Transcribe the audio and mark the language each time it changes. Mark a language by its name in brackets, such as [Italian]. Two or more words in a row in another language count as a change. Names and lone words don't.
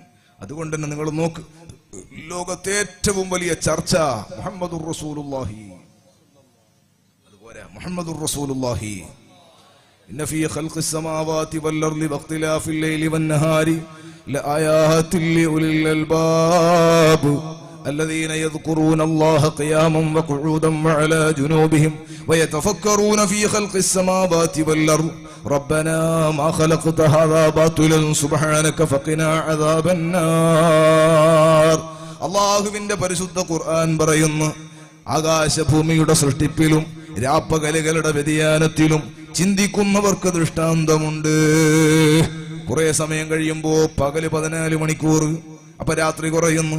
[Malayalam] അതുകൊണ്ട് തന്നെ നിങ്ങൾ നോക്ക്, ലോകത്തെ ഏറ്റവും വലിയ ചർച്ച [Arabic] محمد رسول الله. അതുപോലെ محمد رسول الله. إن في خلق السماوات والأرض واختلاف الليل والنهار لآيات لأولي الألباب الذين يذكرون الله قياما وقعودا وعلى جنوبهم ويتفكرون في خلق السماوات والأرض ربنا ما خلقت هذا باطلا سبحانك فقنا عذاب النار. [Malayalam] അള്ളാഹുവിന്റെ പരിശുദ്ധ ഖുർആൻ പറയുന്നു, ആകാശഭൂമിയുടെ സൃഷ്ടിപ്പിലും രാപ്പകലുകളുടെ വ്യതിയാനത്തിലും ചിന്തിക്കുന്നവർക്ക് ദൃഷ്ടാന്തമുണ്ട്. കുറെ സമയം കഴിയുമ്പോ പകല് 14 മണിക്കൂർ, അപ്പൊ രാത്രി കുറയുന്നു.